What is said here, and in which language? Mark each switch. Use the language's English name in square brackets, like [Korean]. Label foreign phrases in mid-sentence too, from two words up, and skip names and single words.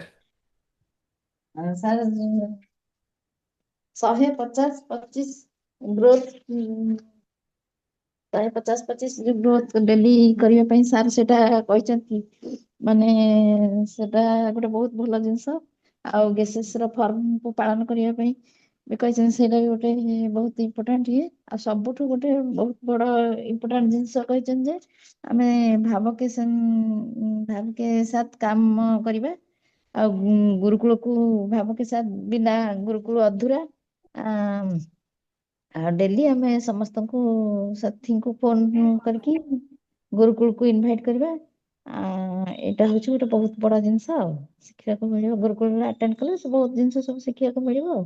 [Odia] ସାର୍ 150-25 ଗ୍ରୋଥ 150-25 ଯୋଉ ଗ୍ରୋଥ ଡେଲି କରିବା ପାଇଁ ସାର୍ ସେଟା କହିଛନ୍ତି, ମାନେ ସେଟା ଗୋଟେ ବହୁତ ଭଲ ଜିନିଷ। ଆଉ ଗେସେସ୍ ର ଫର୍ମକୁ ପାଳନ କରିବା ପାଇଁ ବି କହିଛନ୍ତି, ସେଇଟା ବି ଗୋଟେ ବହୁତ ଇମ୍ପୋର୍ଟାଣ୍ଟ ଇଏ। ଆଉ ସବୁଠୁ ଗୋଟେ ବହୁତ ବଡ ଇମ୍ପୋର୍ଟାଣ୍ଟ ଜିନିଷ କହିଛନ୍ତି ଯେ ଆମେ [Hindi] भाव के साथ [Odia] କାମ କରିବା। ଆଉ ଗୁରୁକୁଳକୁ [Hindi] भाव के साथ [Odia] ବିନା ଗୁରୁକୁଳ ଅଧୁରା। ଆଉ ଡେଲି ଆମେ ସମସ୍ତଙ୍କୁ ସାଥୀଙ୍କୁ ଫୋନ କରିକି ଗୁରୁକୁଳକୁ ଇନଭାଇଟ କରିବା। ଏଇଟା ହଉଛି ଗୋଟେ ବହୁତ ବଡ ଜିନିଷ ଆଉ ଶିଖିବାକୁ ମିଳିବ। ଗୁରୁକୁଳରେ ଆଟେଣ୍ଡ କଲେ ବହୁତ ଜିନିଷ ସବୁ ଶିଖିବାକୁ ମିଳିବ ଆଉ।